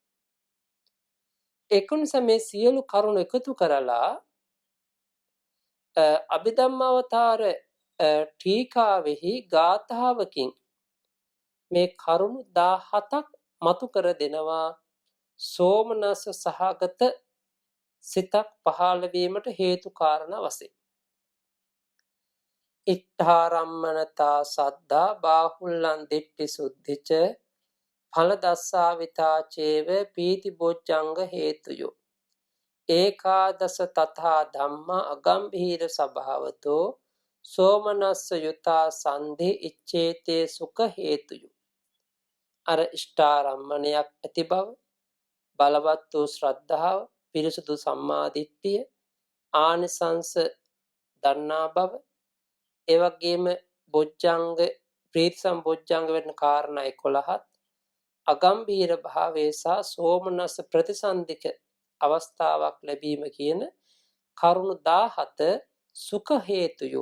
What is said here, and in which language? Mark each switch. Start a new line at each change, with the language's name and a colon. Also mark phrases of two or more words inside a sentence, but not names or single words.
Sinhala: ඒක නිසා මේ සියලු කරුණු එකතු කරලා අභිධම්මාවතාර ටීකාවෙහි ගාථාවකින් මේ කරුණු 17ක් මතු කර දෙනවා සෝමනස්ස සහගත සිතක් පහළ වීමට හේතු කාරණා වශයෙන්.
Pali: ඉත්තාරම්මනතා සද්දා බාහුල්ලං දිට්ඨි සුද්ධිච ඵල දස්සාවිතා චේව පීති බොජ්ජංග හේතුයෝ ඒකාදස තථා ධම්මා අගම්භීර ස්වභාවතෝ සෝමනස්ස යුතා සන්ධි ඉච්ඡේතේ සුඛ හේතුයෝ.
Sinhala: අර ඉෂ්ඨාරම්මණයක් ඇති බව, බලවත් වූ ශ්‍රද්ධාව, පිරිසුදු සම්මාදිට්ඨිය, ආනිසංස දන්නා බව, ඒ වගේම බොජ්ජංග ප්‍රීති සම්බොජ්ජංග වෙන කාරණා 11ත් අගම්භීර භාවයේ සහ සෝමනස්ස ප්‍රතිසන්දික අවස්ථාවක් ලැබීම කියන කරුණු 17
Pali: සුඛ හේතුයෝ.